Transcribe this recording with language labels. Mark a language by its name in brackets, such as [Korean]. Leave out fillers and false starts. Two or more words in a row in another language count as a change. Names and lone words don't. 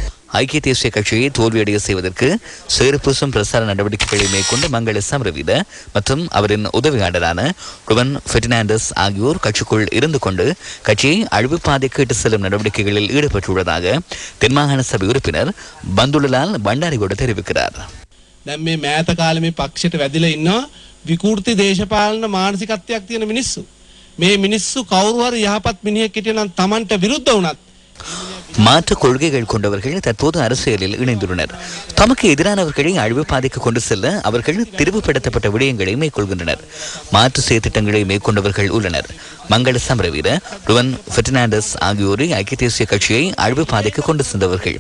[Tamil] ஐக்கிய தேசிய கட்சியை தோல்வியடைய செய்வதற்கு சேறுபூசும் பிரசார நடவடிக்கைகளை மேற்கொண்ட மங்கள சமரவீர மற்றும் அவரின் உதவியாளரான ருவன் பெர்டினாண்டஸ் ஆகியோர் கட்சிக்குள் இருந்து கொண்டு கட்சியை அழிவு பாதைக்கு இட்டு செல்லும் நடவடிக்கைகளில் ஈடுபட்டுள்ளதாக தென்மாகாண சபை உறுப்பினர் பந்துலலால் பண்டாரிகோட தெரிவிக்கிறார். [Sinhala] දැන් මේ මෑත කාලේ මේ පක්ෂයට වැදිලා ඉන්නවා විකෘති දේශපාලන මානසිකත්වයක් තියෙන මිනිස්සු. මේ මිනිස්සු කවුරු හරි යහපත් මිනිහෙක් හිටියනම් Tamanට විරුද්ධ වුණත් [Tamil] மாற்று கொள்கைகள் கொண்டவர்கள் தற்போது அரசியலில் இணைந்துள்ளனர். தமக்கு எதிரானவர்களை அழிவு பாதைக்கு கொண்டு செல்ல அவர்கள் திரிவுபடுத்தப்பட்ட விடயங்களை மேற்கொள்கின்றனர். மாற்று செயற்திட்டங்களை மேற்கொண்டவர்கள் உள்ளனர். மங்கள சமரவீர, ருவன் பெர்டினாண்டஸ் ஆகியோரை ஐக்கிய தேசிய கட்சியை அழிவு பாதைக்கு கொண்டு சென்றவர்கள்.